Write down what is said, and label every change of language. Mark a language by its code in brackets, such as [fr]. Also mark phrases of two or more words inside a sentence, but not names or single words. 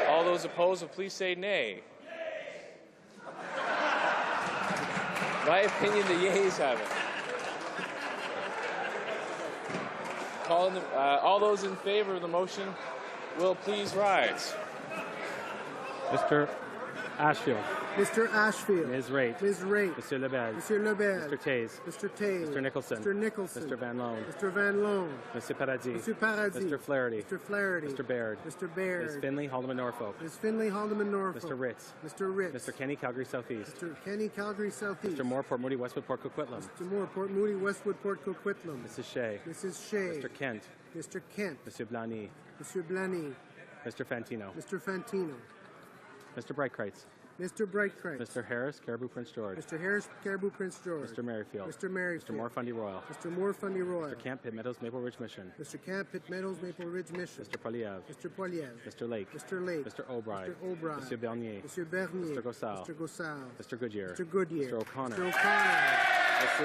[en] All those opposed will please say nay. In my opinion, the yeas have it. All those in favor of the motion will please rise. Mr. Ashfield. Mr. Ashfield. Ms. Raitt. Ms. Raitt. Monsieur Lebel. Monsieur Lebel. Mr. Taze. Mr. Taze. Mr. Nicholson. Mr. Nicholson. Mr. Van Loan. Mr. Van Loan. Monsieur Paradis. Monsieur Paradis. Mr. Flaherty. Mr. Flaherty. Mr. Baird. Mr. Baird. Ms. Finley, Haldeman, Norfolk. Ms. Finley, Haldeman, Norfolk. Mr. Ritz. Mr. Ritz. Mr. Kenny, Calgary Southeast. Mr. Kenny, Calgary Southeast. Mr. Moore, Port Moody, Westwood, Port Coquitlam. Mr. Moore, Port Moody, Westwood, Port Coquitlam. Mrs. Shea. Mrs. Shea. Mr. Kent. Mr. Kent. Monsieur Blany. Monsieur Blany. Mr. Fantino. Mr. Fantino. Mr. Breitkreitz. Mr. Breitkreitz. Mr. Harris, Caribou, Prince George. Mr. Harris, Caribou, Prince George. Mr. Merrifield. Mr. Merrifield. Mr. Moore, Fundy Royal. Mr. Moore, Fundy Royal. Mr. Camp, Pitt Meadows, Maple Ridge Mission. Mr. Camp, Pitt Meadows, Maple Ridge Mission. Mr. Poliev. Mr. Poliev. Mr. Lake. Mr. Lake. Mr. O'Brien. Mr. O'Brien. Monsieur Bernier. Monsieur Bernier. Mr. Gossal. Mr. Gossal. Mr. Goodyear. Mr. Goodyear. Mr. O'Connor. Mr. O'Connor.